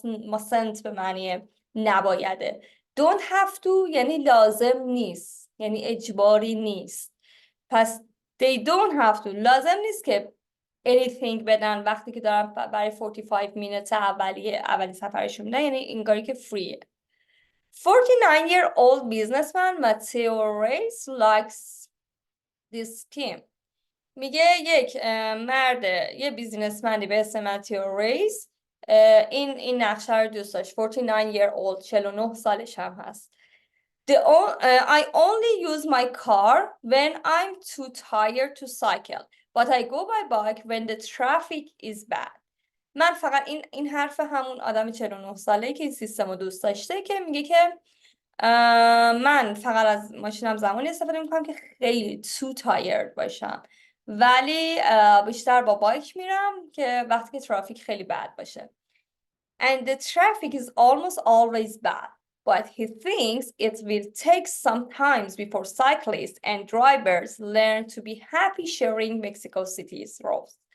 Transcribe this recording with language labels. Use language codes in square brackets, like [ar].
[fa] mustn't به معنی نبایده. [en] don't have to [fa] یعنی لازم نیست، یعنی اجباری نیست. پس [en] they don't have to [fa] لازم نیست که anything بدن وقتی که دارن برای [en] 45 minutes [fa] اولی سفرشون میدن، یعنی انگاری که فریه. [en] 49-year-old businessman Mateo Reyes likes this scheme. [fa] میگه یک مرد، یه بیزینسمنی به اسم ماتیو ریس این نقشه رو دوست داشت. 49-year-old 49 سالش هم هست. [en] I only use my car when I'm too tired to cycle, but I go by bike when the traffic is bad. [fa] من فقط این حرف همون آدم 49 ساله که این سیستم رو دوست داشته که میگه که من فقط از ماشینم زمانی استفاده میکنم که خیلی [en] too tired [fa] باشم، ولی بیشتر با بایک میرم که وقتی که ترافیک خیلی بد باشه. [en] And the traffic is almost always bad, but he thinks it will take some time before cyclists and drivers learn to be happy sharing Mexico City's roads.